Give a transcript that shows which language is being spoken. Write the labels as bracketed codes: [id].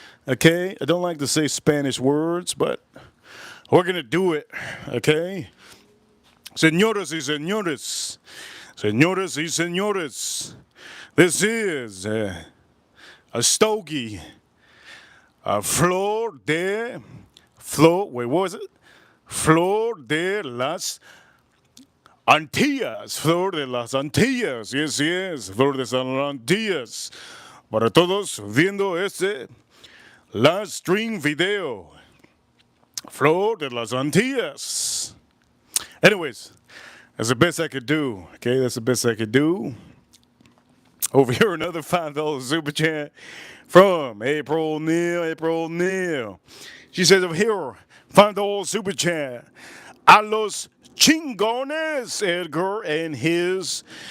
[en] Okay? I don't like to say Spanish words, but we're going to do it. Okay? [es] Señoras y señores. Señoras y señores, [en] this is a Stogie, Flor, wait, what was it? Flor de las Antillas, Flor de las Antillas, yes, Flor de las Antillas. [es] Para todos viendo este live stream video, Flor de las Antillas. [en] Anyways. That's the best I could do. Okay, that's the best I could do. Over here, another $5 super chat from April Neal. She says over here, $5 super chat. [es] A los chingones, [en] Edgar and his.